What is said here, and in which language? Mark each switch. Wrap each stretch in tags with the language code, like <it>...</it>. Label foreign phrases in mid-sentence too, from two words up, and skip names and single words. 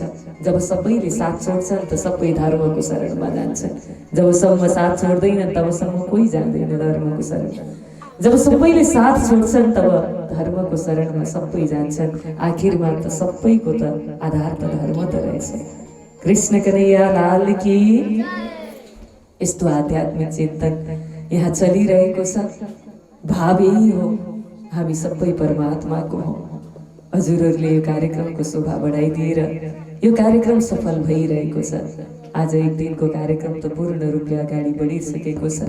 <ne>जब सबैले साथ छोड्छन् त सबै धर्मको शरणमा जान्छन्। जबसम्म साथ छोड्दैन तबसम्म कोही जाँदैन धर्मको शरण। जब सबैले साथ छोड्छन् तब धर्मको शरणमा सबै जान्छन्। आखिरमा त सबैको त आधार त धर्म त रहेछ।</ne> <hi>कृष्ण कन्हैया लाल की।</hi> <ne>यस्तो आध्यात्मिक चिन्तन यहाँ चलिरहेको छ। भाव यही हो, हामी सबै परमात्माको हौ। हजुरहरूले यो कार्यक्रमको शोभा बढाइदिएर यो कार्यक्रम सफल भइरहेको छ। आज एक दिनको कार्यक्रम त पूर्ण रूपले अगाडि बढिसकेको छ।</ne>